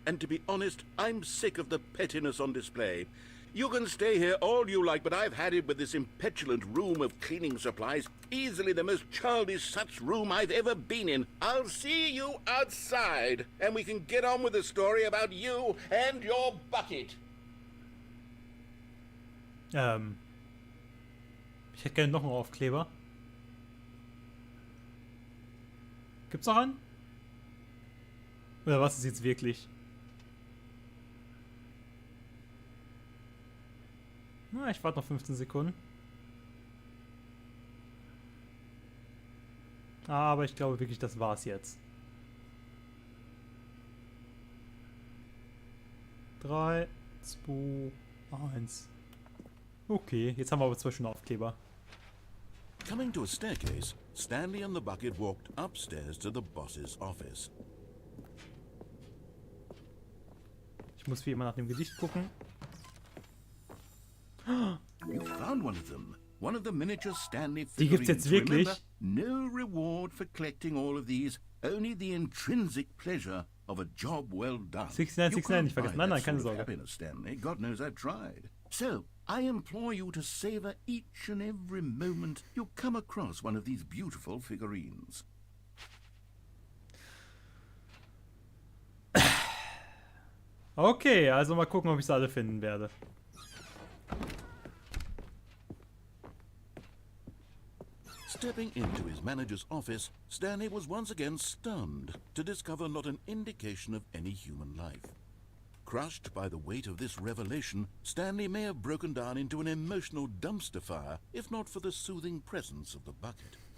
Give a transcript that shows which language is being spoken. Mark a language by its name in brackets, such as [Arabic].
[English] And to be honest, I'm sick of the pettiness on display. You can stay here all you like, but I've had it with this impetulant room of cleaning supplies. Easily the most childish such room I've ever been in. I'll see you outside, and we can get on with the story about you and your bucket. [German] Ich hätte gerne noch einen Aufkleber. Gibt's noch einen? Oder was ist jetzt wirklich? Na, ich warte noch 15 Sekunden. Aber ich glaube wirklich, das war's jetzt. 3, 2, 1. Okay, jetzt haben wir aber 2 schöne Aufkleber. [English] Coming to a staircase, Stanley and the bucket walked upstairs to the boss's office. [German] Ich muss wie immer nach dem Gedicht gucken. [English] You found one of them. One of the miniature Stanley [German] Die gibt's jetzt wirklich? [English] Remember, no reward for collecting all of these, only the intrinsic pleasure of a job well done. [German] 6969, nicht vergessen. Nein, nein, keine Sorge. [English] Happiness, Stanley. God knows I've tried. So, I implore you to savor each and every moment you come across one of these beautiful figurines. [German] Okay, also mal gucken, ob ich sie alle finden werde. [English] Stepping into his manager's office, Stanley was once again stunned to discover not an indication of any human life. Crushed by the weight of this revelation, Stanley may have broken down into an emotional dumpster fire if not for the soothing presence of the bucket.